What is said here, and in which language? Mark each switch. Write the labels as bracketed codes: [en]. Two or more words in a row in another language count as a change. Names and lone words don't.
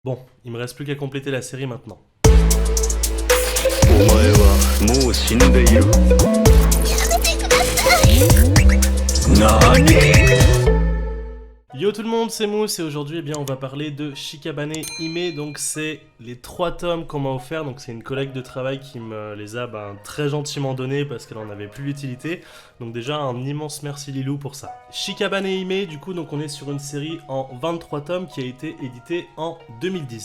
[fr] Bon, il me reste plus qu'à compléter la série maintenant. [ja] お前はもう死んでいる。何？ [fr] Yo tout le monde, c'est Mousse et aujourd'hui eh bien, on va parler de Shikabane Hime. Donc c'est les 3 tomes qu'on m'a offert. Donc c'est une collègue de travail qui me les a très gentiment donnés parce qu'elle en avait plus l'utilité. Donc déjà un immense merci Lilou pour ça. Shikabane Hime, du coup donc on est sur une série en 23 tomes qui a été éditée en 2010.